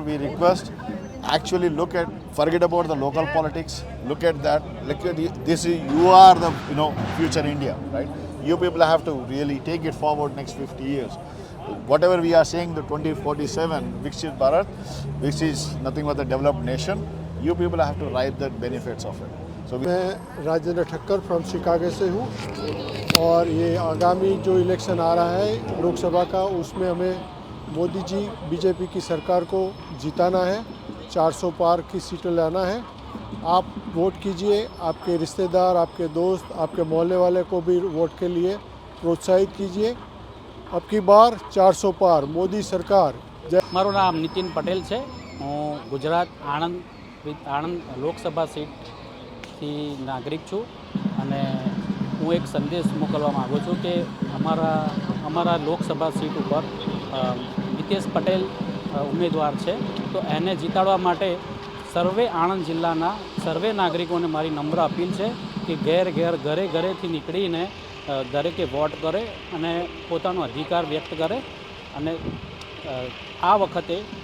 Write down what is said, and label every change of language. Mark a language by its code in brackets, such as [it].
[en] We request actually forget about the local politics. Look at that. Look at you are the future India, right? You people have to really take it forward next 50 years. Whatever we are saying, the 2047 Viksit Bharat, which is nothing but a developed nation, you people have to reap the benefits of it. So [hi] मैं Rajendra Thakkar from Chicago से हूँ, और ये आगामी जो election आ रहा है लोकसभा का, उसमें हमें मोदी जी बीजेपी की सरकार को जिताना है, 400 पार की सीटें लाना है। आप वोट कीजिए, आपके रिश्तेदार, आपके दोस्त, आपके मोहल्ले वाले को भी वोट के लिए प्रोत्साहित कीजिए। अब की बार 400 पार मोदी सरकार। [gu] મારું નામ નીતિન પટેલ છે. હું ગુજરાત આણંદ લોકસભા સીટથી નાગરિક છું, અને હું એક સંદેશ મોકલવા માગું છું કે અમારા લોકસભા સીટ ઉપર મિતેશ પટેલ ઉમેદવાર છે, તો એને જીતાડવા માટે સર્વે આણંદ જિલ્લાના સર્વે નાગરિકોને મારી નમ્ર અપીલ છે કે ઘરેથી નીકળીને દરેકે વોટ કરે અને પોતાનો અધિકાર વ્યક્ત કરે, અને આ વખતે